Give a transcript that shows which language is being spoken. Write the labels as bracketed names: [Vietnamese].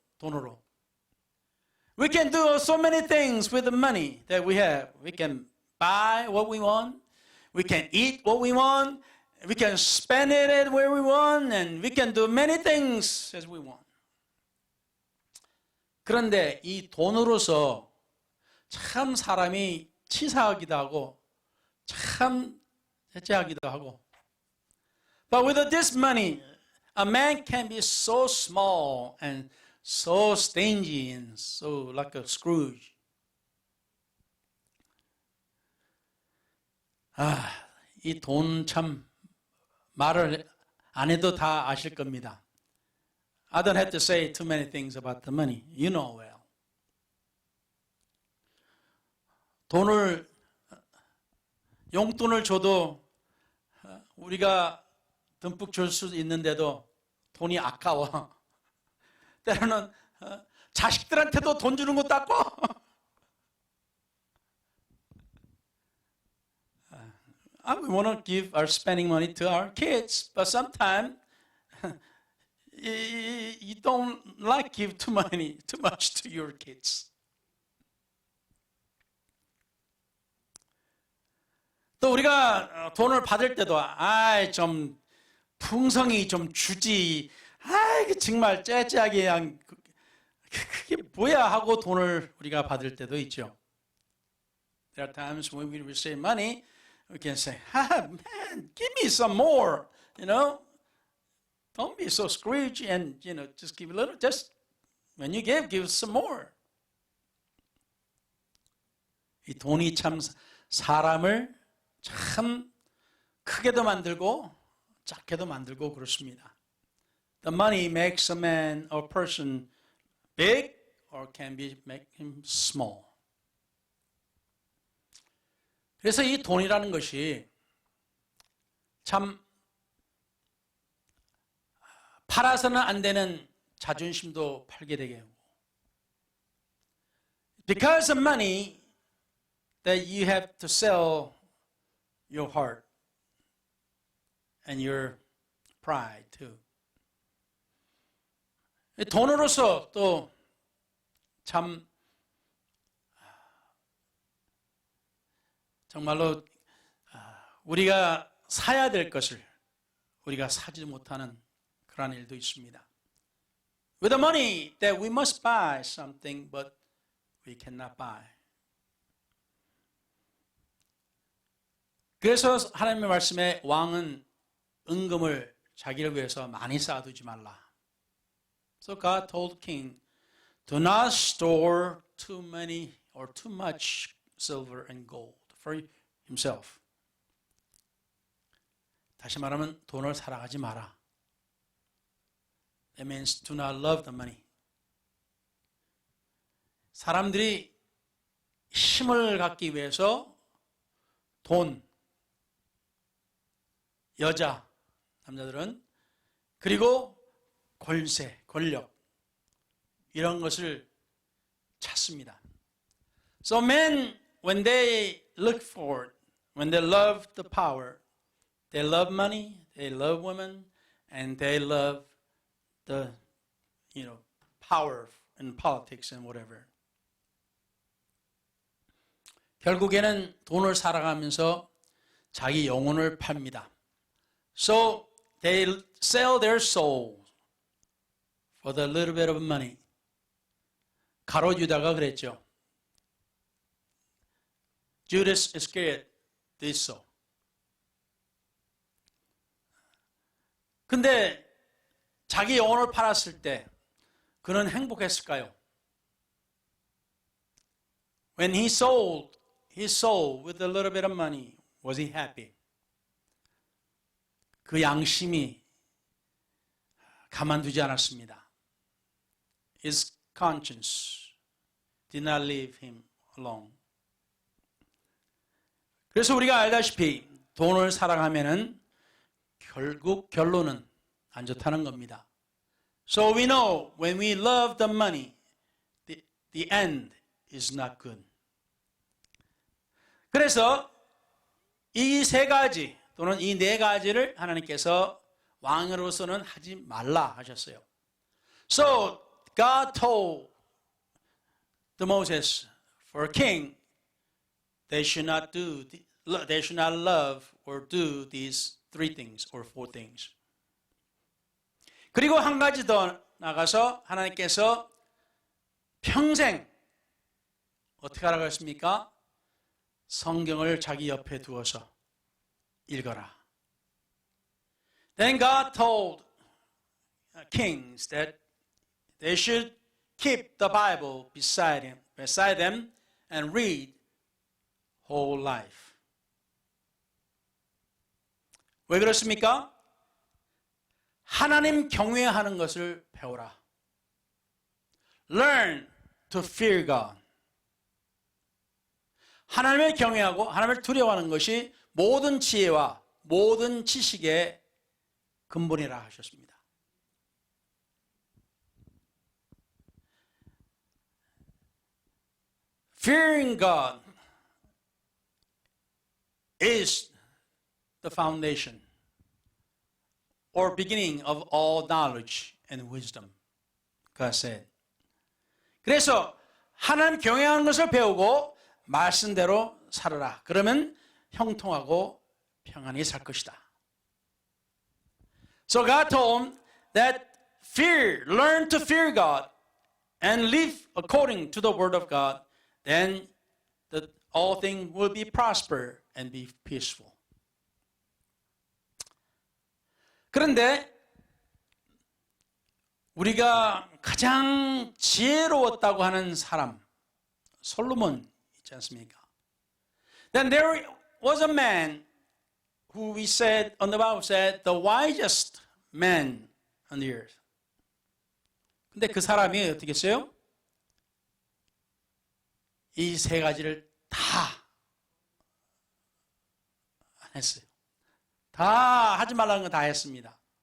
[Korean] 돈으로. [English] We can do so many things with the money that we have. We can buy what we want. We can eat what we want. We can spend it where we want. And we can do many things as we want. [Korean] 그런데 이 돈으로서 참 사람이 치사하기도 하고 참 해체하기도 하고. [English] But with this money, a man can be so small and so stingy and so like a Scrooge. [Korean] 이 돈 참 말을 안 해도 다 아실 겁니다. [English] I don't have to say too many things about the money. You know well. [Korean] 돈을 용돈을 줘도 우리가 듬뿍 줄 수 있는데도 돈이 아까워. 때로는 자식들한테도 돈 주는 것도 아까워. [English] We want to give our spending money to our kids, but sometimes you don't like give too much to your kids. [Korean] 또 우리가 돈을 받을 때도 좀 풍성히 좀 주지. 정말 째째하게 그냥 그게 뭐야 하고 돈을 우리가 받을 때도 있죠. [English] There are times when we receive money, we can say, man, give me some more, Don't be so scrooge and, just give a little. Just when you give some more. [Korean] 이 돈이 참 사람을 참 크게도 만들고 작게도 만들고 그렇습니다. [English] The money makes a man or person big or can make him small. [Korean] 그래서 이 돈이라는 것이 참 팔아서는 안 되는 자존심도 팔게 되게 하고 [English] Because of money that you have to sell your heart and your pride too. [Korean] 돈으로서 또 참 정말로 우리가 사야 될 것을 우리가 사지 못하는 그런 일도 있습니다. [English] With the money that we must buy something but we cannot buy. [Korean] 그래서 하나님의 말씀에 왕은 은금을 자기를 위해서 많이 쌓아두지 말라. [English] So God told the king, do not store too many or too much silver and gold for himself. [Korean] 다시 말하면 돈을 사랑하지 마라. [English] That means do not love the money. [Korean] 사람들이 힘을 갖기 위해서 돈, 여자, 남자들은 그리고 권세, 권력 이런 것을 찾습니다. [English] So men, when they look for it, when they love the power, they love money, they love women, and they love the, power in politics and whatever. [Korean] 결국에는 돈을 살아가면서 자기 영혼을 팝니다. [English] So they sell their soul for the little bit of money. [Korean] 가롯 유다가 그랬죠. [English] Judas Iscariot did so. [Korean] 근데 자기 영혼을 팔았을 때 그는 행복했을까요? [English] When he sold his soul with a little bit of money, was he happy? [Korean] 그 양심이 가만두지 않았습니다. [English] His conscience did not leave him alone. [Korean] 그래서 우리가 알다시피 돈을 사랑하면은 결국 결론은 안 좋다는 겁니다. [English] So we know when we love the money, the end is not good. [Korean] 그래서 이 세 가지 또는 이 네 가지를 하나님께서 왕으로서는 하지 말라 하셨어요. [English] So God told the Moses, for a king, they should not love or do these three things or four things. [Korean] 그리고 한 가지 더 나가서 하나님께서 평생 어떻게 하라고 했습니까? 성경을 자기 옆에 두어서 읽어라. [English] Then God told kings that they should keep the Bible beside them and read whole life. [Korean] 왜 그렇습니까? 하나님 경외하는 것을 배우라. [English] Learn to fear God. [Korean] 하나님을 경외하고 하나님을 두려워하는 것이 모든 지혜와 모든 지식의 근본이라 하셨습니다. [English] Fearing God is the foundation or beginning of all knowledge and wisdom. God said. [Korean] 그래서 하나님 경외하는 것을 배우고 말씀대로 살아라. 그러면 형통하고 평안히 살 것이다. [English] So God told him that learn to fear God and live according to the word of God. Then all things will be prosper and be peaceful. [Korean] 그런데 우리가 가장 지혜로웠다고 하는 사람, 솔로몬 있지 않습니까? [English] Then there was a man who we said, on the Bible said, the wisest man on the earth. [Korean] 근데 그 사람이 어떻게 했어요? 이 세 가지를 다 안 했어요. 다 하지 말라는 거 다 했습니다.